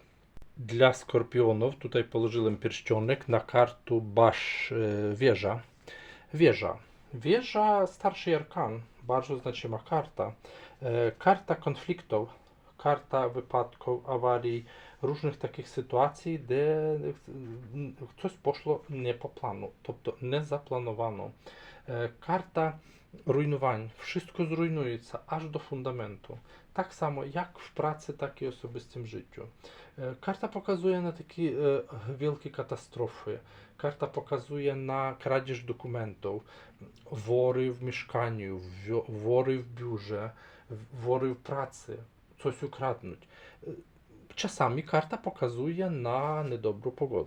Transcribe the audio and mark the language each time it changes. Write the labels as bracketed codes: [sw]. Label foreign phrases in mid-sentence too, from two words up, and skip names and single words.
[pl] Dla skorpionów tutaj położyłem pierścionek na kartę wieża. Wieża, starszy arkan, bardzo znaczona karta. Karta konfliktów, karta wypadków, awarii, różnych [uk] таких ситуацій, де щось пошло не по плану, тобто не заплановано. Карта руйнувань. Wszystko zrujnується аж до фундаменту. Так само, як в праці, так і особистим життю. [pl] Karta pokazuje na takie wielkie katastrofy. Karta pokazuje na kradzież dokumentów, wory w mieszkaniu, wory w biurze, wory w pracy, coś ukradnąć. Czasami karta pokazuje na niedobrą pogodę.